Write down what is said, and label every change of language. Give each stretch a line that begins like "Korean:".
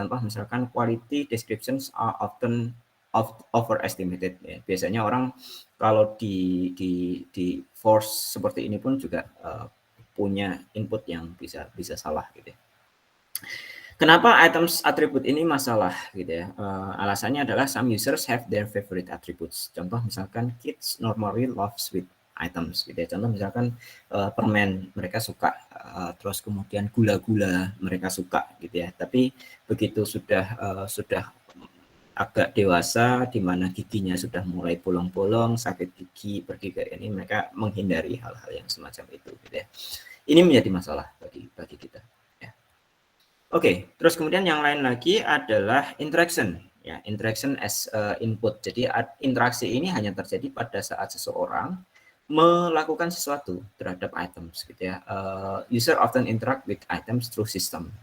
Indonesian: Contoh misalkan
English: quality descriptions are often overestimated ya.
Indonesian: Biasanya orang kalau di force seperti ini pun juga punya input yang bisa salah gitu ya. Kenapa items attribute ini masalah gitu ya? Alasannya adalah
English: some users have their favorite attributes.
Indonesian: Contoh misalkan
English: kids normally love sweet items
Indonesian: gitu ya. Contoh misalkan permen mereka suka, terus kemudian gula-gula mereka suka gitu ya. Tapi begitu sudah agak dewasa di mana giginya sudah mulai bolong-bolong, sakit gigi, pergi ke ini, mereka menghindari hal-hal yang semacam itu gitu ya. Ini menjadi masalah bagi kita. Oke, terus kemudian yang lain lagi adalah interaction.
English: Ya, interaction as input.
Indonesian: Jadi interaksi ini hanya terjadi pada saat seseorang melakukan sesuatu terhadap items gitu ya.
English: User often interact with items through system.